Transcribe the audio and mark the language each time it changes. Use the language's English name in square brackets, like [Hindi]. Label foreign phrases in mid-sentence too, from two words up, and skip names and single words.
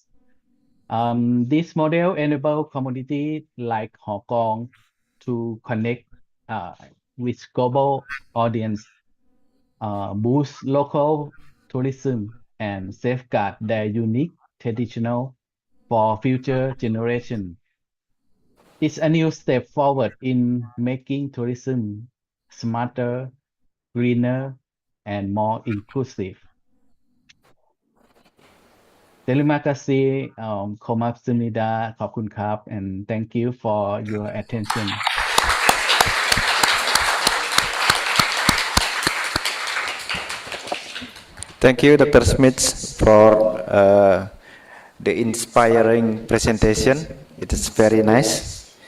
[English] This model enable community like Hong Kong to connect uh, with global audience, boost local tourism, and safeguard their unique traditional for future generation. It's a new step forward in making tourism smarter, greener, and more inclusive. [Indonesian] Terima kasih, Komapsumida, [Thai] ขอบคุณครับ [English] and thank you for your attention. Thank you, Dr. Smith, for the inspiring presentation. It is very nice.